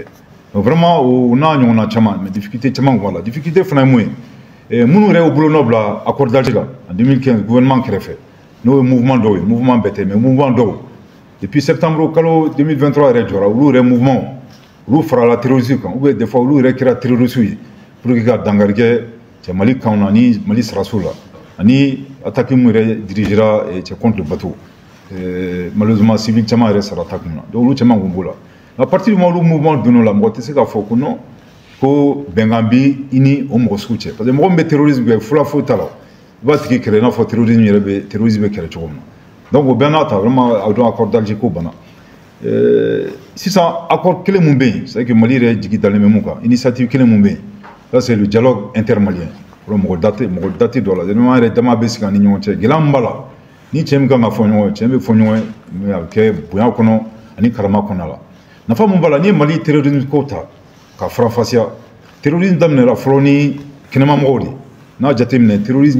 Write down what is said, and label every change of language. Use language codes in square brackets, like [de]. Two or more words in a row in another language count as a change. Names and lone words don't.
[fr] donc vraiment [bm] o n'a ɲɔgɔnna caman [fr] mais difficulté [bm] caman b'a la difficulté fana ye mun ye minnu yɛrɛ y'u bolo nɔ bila accord d'Alger la en 2015 gouvernement kɛrɛfɛ n'o ye mouvement dɔw ye mouvement bɛɛ tɛ [fr] mais mouvement [bm] dɔw [fr] depuis septembre [bm] kalo 2023 yɛrɛ jɔra olu yɛrɛ mouvement olu farala terrorisme kan [fr] ou bien des fois [bm] olu yɛrɛ kɛra terroriste ye [fr] pour que [bm] ka dankari kɛ cɛ Mali kanw na ni Mali saraso la ani attaque min yɛrɛ dirigera cɛ [fr] contre le bateau malheureusement civil [bm] caman yɛrɛ sara attaque min na donc olu caman kun b'o la [fr] à partir du moment [bm] olu mouvement donn'o la mɔgɔ tɛ se k'a fɔ ko non ko bɛnkan bi i ni o mɔgɔ sugu cɛ [fr] parce que [bm] mɔgɔ min bɛ terrorisme kɛ fula foyi t'a la i b'a tigi kɛlɛ i n'a fɔ terrorisme bɛ kɛlɛ cogo min na donc o bɛɛ n'a ta vraiment a dɔn accord d'Alger ko banna sisan accord kelen mun bɛ yen [fr] c'est que [bm] Mali yɛrɛ jigi dalen bɛ mun kan initiative kelen mun bɛ yen [fr] ça c'est le dialogue intermalien [bm] mɔgɔ date dɔ la vraiment yɛrɛ dama bɛ sigi an ni ɲɔgɔn cɛ gɛlɛya min b'a la ni cɛ min kan ka fɔ ɲɔgɔn ye cɛ bɛ fɔ ɲɔgɔn ye mais a bɛ kɛ bonya kɔnɔ ani karama kɔnɔna la nafa mun b'a la ni ye Mali terrorisme ko ta ka faranfasiya terrorisme daminɛra fɔlɔ ni kɛnɛmamɔgɔw de n'a jateminɛ terrorisme